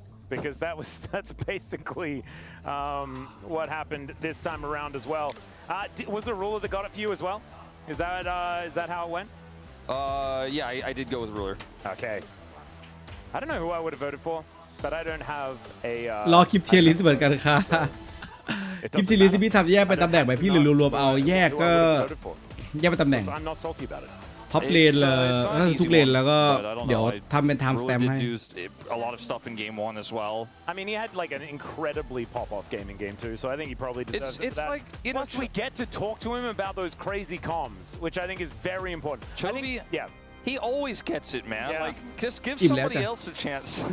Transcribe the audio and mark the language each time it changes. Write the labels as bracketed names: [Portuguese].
[English] Because that's basically what happened this time around as well. Was there a ruler that got it for you as well? Is that how it went? Yeah, I did go with ruler. Okay. I don't know who I would have voted for, but I don't have a. [Thai] รอคลิปเทียร์ลิสต์เหมือนกันค่ะคลิปเทียร์ลิสต์ที่พี่ทำแยกเป็นตำแหน่งไปพี่หรือรวมๆเอาแยกก็แยกเป็นตำแหน่ง [English] So I'm not salty about it. [Thai] ท็อปเลนเลยก็คือทุกเลนแล้วก็เดี๋ยวทำเป็นไทม์สแตมป์ให้ [English] A lot of stuff in game 1 as well. I mean, he had like an incredibly pop-off game in game 2, so I think he probably deserves it for that. Like, you know, Plus, we get to talk to him about those crazy comms, which I think is very important. Chovy, yeah. He always gets it, man. Yeah. Like, just give somebody else a chance.